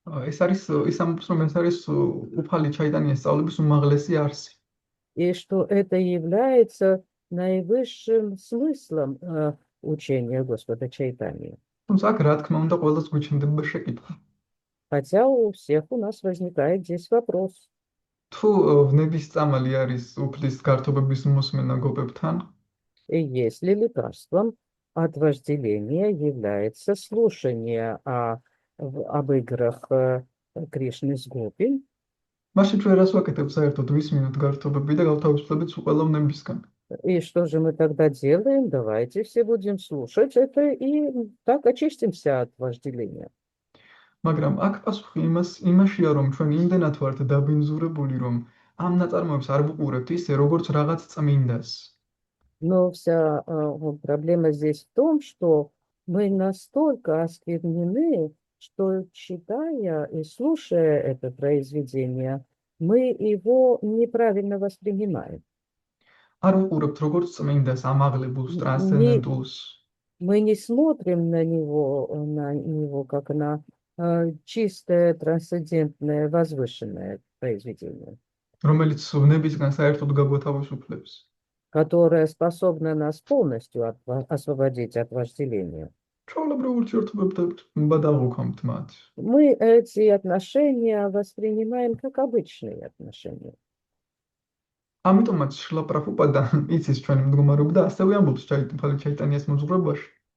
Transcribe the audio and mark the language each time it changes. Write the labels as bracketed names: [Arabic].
[Georgian] ეს არის ის ამბობს, რომ ეს არის უფალი ჩაიტანიის სწავლების უმაღლესი არსი. [Russian] И что это является наивысшим смыслом учения Господа Чайтании. [Georgian] თუმცა აქ რა თქმა უნდა ყველას გვიჩნდება შეკითხვა. [Russian] Хотя у всех у нас возникает здесь вопрос. [Georgian] თუ ვნების წამალი არის უფლის გართობების მოსმენა გოპებთან, [Russian] И если лекарством от вожделения является слушание об играх Кришны с Гопи, [Georgian] მაშინ ჩვენ რას ვაკეთებ საერთოდ ვისმინოთ გართობები და გავთავისუფლებით უყველო ვნებისგან. [Russian] и что же мы тогда делаем? Давайте все будем слушать это и так очистимся от вожделения. [Georgian] მაგრამ აქ პასუხი იმაშია, რომ ჩვენ იმდენად ვართ დაბინძურებული, რომ ამ ნაწარმოებს არ ვუყურებთ ისე, როგორც რაღაც წმინდას. [Russian] Но вся проблема здесь в том, что мы настолько осквернены, что читая и слушая это произведение, мы его неправильно воспринимаем. [Georgian] არ ვუყურებთ როგორც წმინდას, ამაღლებულს, ტრანსცენდენტულს. [Russian] Мы не смотрим на него как на чистое, трансцендентное, возвышенное произведение, [Georgian] რომელიც ვნებისგან საერთოდ გაგვათავისუფლებს. [Russian] которое способно нас полностью освободить от вожделения. [Georgian] ჩვეულებრივ ურთიერთობებთან გადავუქვამთ მათ. [Russian] Мы эти отношения воспринимаем как обычные отношения. [Georgian] ამიტომაც შრილა პრაბჰუპადა იცის ჩვენი მდგომარეობა და ასევე ამბობს უფალი ჩაიტანიას მოძღვრებაში.